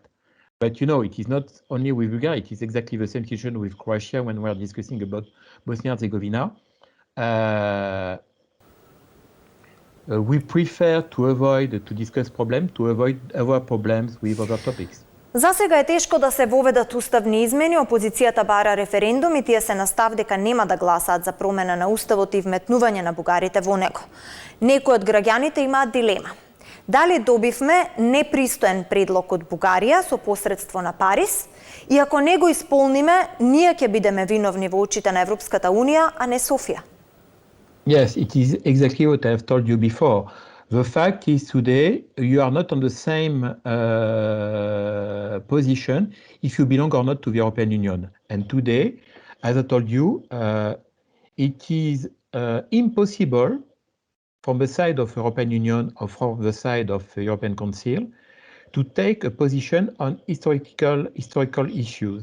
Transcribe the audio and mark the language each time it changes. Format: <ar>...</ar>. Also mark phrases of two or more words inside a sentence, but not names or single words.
<en>But it is not only with Bulgaria, it is exactly the same situation with Croatia when we are discussing about Bosnia and Herzegovina. We prefer to avoid to discuss problems, to avoid other problems with other topics.</en> <mk>За сега е тешко да се воведат уставни измени. Опозицијата бара референдум и тие се на став дека нема да гласаат за промена на уставот и вметнување на бугарите во него. Некои од граѓаните имаат дилема. Дали добивме непристоен предлог од Бугарија со посредство на Париз, и ако не го исполниме, ние ќе бидеме виновни во очите на Европската Унија, а не Софија?</mk> <en>Yes, it is exactly what I have told you before. The fact is today you are not on the same position if you belong or not to the European Union. And today, as I told you, it is impossible from the side of the European Union or from the side of the European Council to take a position on historical issues.</en>